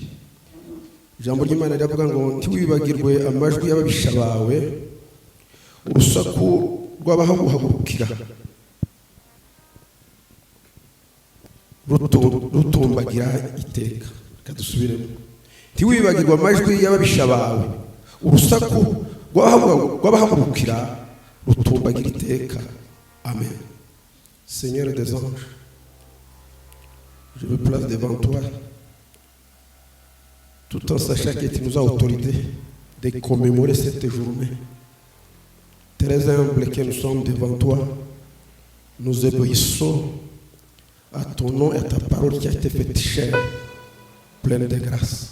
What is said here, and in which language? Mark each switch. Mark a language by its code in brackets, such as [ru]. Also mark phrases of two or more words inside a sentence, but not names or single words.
[rw] Ijambo ry'Imana riravuga ngo ntiwibagirwe amajwi y'ababisha bawe, urusaku rw'abahaguhagurukira rutumbagira iteka. Kadusubiremo. Ntiwibagirwe amajwi y'ababisha bawe, urusaku rw'abahaguhagurukira rutumbagira iteka. Amen. [fr] Seigneur des anges, je me place devant toi tout en sachant que tu nous as autorisé de commémorer cette journée. Très humble que nous sommes devant toi, nous obéissons à ton nom et à ta parole qui a été faite chère, pleine de grâce.